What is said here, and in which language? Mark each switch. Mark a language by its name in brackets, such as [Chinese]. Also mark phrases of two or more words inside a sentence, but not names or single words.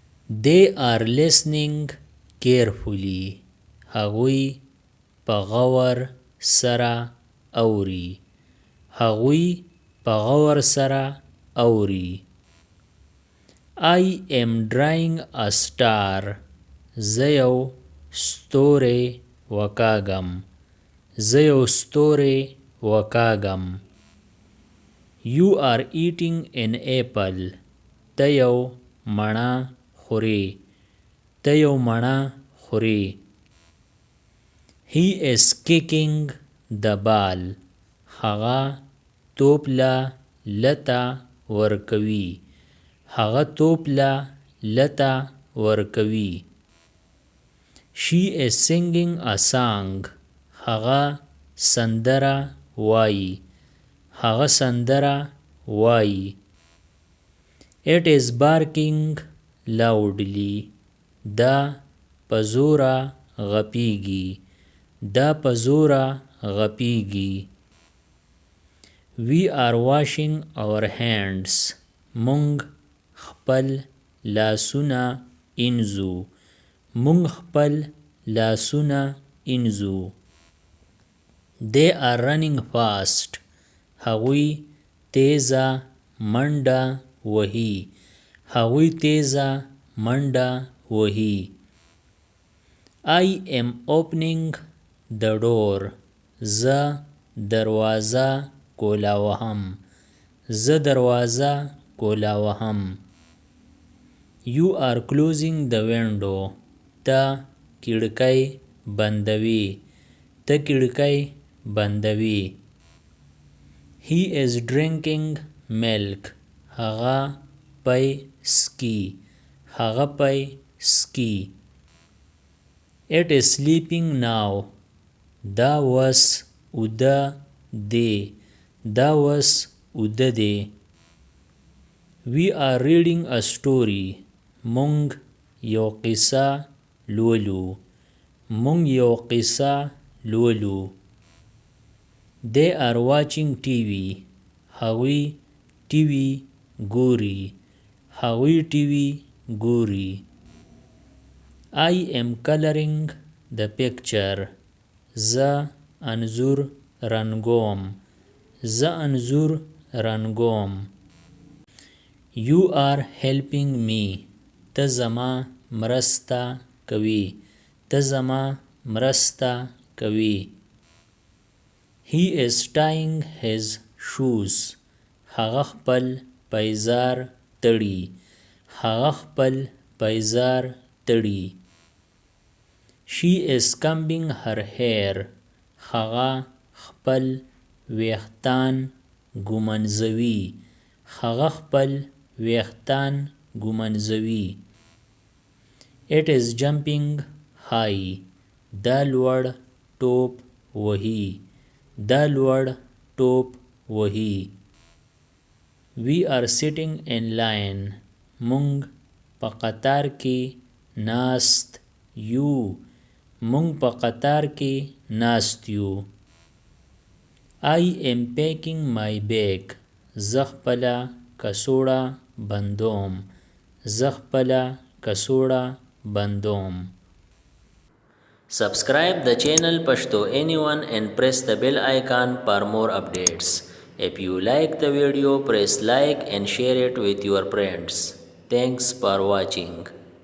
[English] They are listening carefully. [Pashto] هغوی په غور سره اوري. هغوی په غور سره اوري. [English] I am drawing a star. [Pashto] زه یو ستوری وکاږم. زه یو ستوری وکاږم. [English] You are eating an apple. [Pashto] ته یو مڼه خورې. ته یو مڼه خورې. [English] He is kicking the ball. [Pashto] هغه توپ له لته ورکوي. هغه توپ له لته ورکوي. [English] She is singing a song. [Pashto] هغه سندره وایي. هغه سندره وایي. [English] It is barking loudly. [Pashto] دا په زوره غپیږي. دا په زوره غپیږي. [English] We are washing our hands. [Pashto] مونږ خپل لاسونه انځو. مونږ خپل لاسونه انځو. [English] They are running fast. [Pashto] هغوی تیزه منډه وهي. هغوی تیزه منډه وهي. [English] I am opening the door. [Pashto] زه دروازه کولاوهم. زه دروازه کولاوهم. [English] You are closing the window. [Pashto] ته کړکۍ بندوي. ته کړکۍ بندوي. [English] He is drinking milk. [Pashto] هغه پی سکي. هغه پی سکي. [English] It is sleeping now. [Pashto] دا وس اوده دی. دا وس اوده دی. [English] We are reading a story. [Pashto] مونږ یو قصه لولو. مونږ یو قصه لولو. [English] They are watching TV. [Pashto] هغوی TV ګوري. هغوی TV ګوري. [English] I am coloring the picture. [Pashto] زه انځور رنګوم. زه انځور رنګوم. [English] You are helping me. [Pashto] ته زما مرسته کوي. ته زما مرسته کوي. [English] He is tying his shoes. [Pashto] هغه خپل پیزار تړي. هغه خپل پیزار تړي. [English] She is combing her hair. [Pashto] هغه خپل ویښتان ږمنځوي. هغه خپل ویښتان ږمنځوي. [English] It is jumping high. [Pashto] دا لوړ ټوپ وهي. دا لوړ ټوپ وهي. [English] We are sitting in line. [Pashto] مونږ په قطار کې ناست یو. مونږ په قطار کې ناست یو. [English] I am packing my bag. [Pashto] زه خپله کڅوړه بندوم. زه خپله کڅوړه بندوم. [English] Subscribe the channel Pashto Anyone and press the bell icon for more updates. If you like the video, press like and share it with your friends. Thanks for watching.